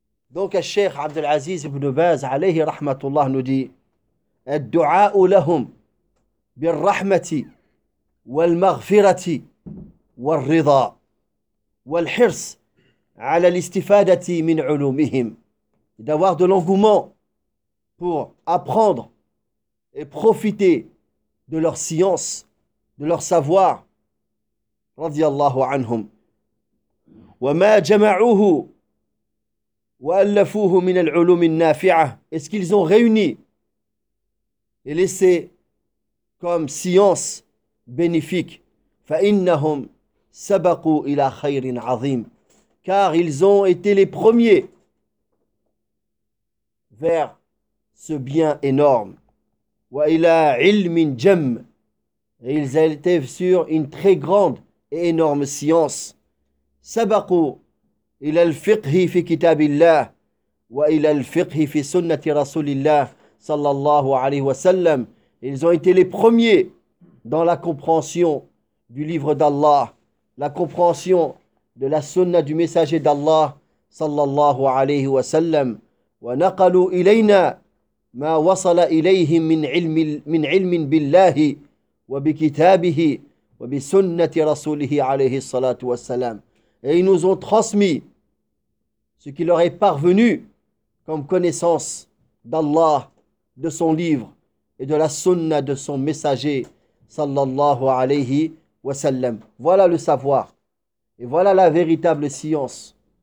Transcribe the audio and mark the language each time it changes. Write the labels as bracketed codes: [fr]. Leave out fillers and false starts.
[fr] Donc, Cheikh Abdelaziz ibn Baz, alayhi rahmatullah, nous dit [ar] « Ad-du'a'u lahum bir-rahmati » والمغفرة والرضا والحرص على الاستفادة من علومهم. [fr] D'avoir de l'engouement pour apprendre et profiter de leur science, de leur savoir. [ar] رضي الله عنهم. وما جمعوه وألفوه من العلوم النافعة. [fr] Est-ce qu'ils ont réuni et laissé comme science bénéfique, [ar] فَإِنَّهُمْ سَبَقُوا إِلَى خَيْرٍ عَظِيمٍ, [fr] car ils ont été les premiers vers ce bien énorme, [ar] وَإِلَى عِلْمٍ جَمٍ, [fr] et ils étaient sur une très grande et énorme science, [ar] سَبَقُوا إِلَى الْفِقْهِ فِي كِتَابِ اللَّهِ وَإِلَى الْفِقْهِ فِي سُنَّةِ رَسُولِ اللَّهِ صَلَّى اللَّهُ عَلَيْهِ وَسَلَّمَ, [fr] ils ont été les premiers dans la compréhension du livre d'Allah, la compréhension de la sunna du messager d'Allah, sallallahu alayhi wa sallam, [ar] wa naqalu ilayna ما وصل إليهم من علم بالله وبكتابه وبسنة رسوله عليه الصلاة والسلام. [fr] Et ils nous ont transmis ce qui leur est parvenu comme connaissance d'Allah, de son livre et de la sunna de son messager, sallallahu alayhi wa sallam. Voilà le savoir et voilà la véritable science.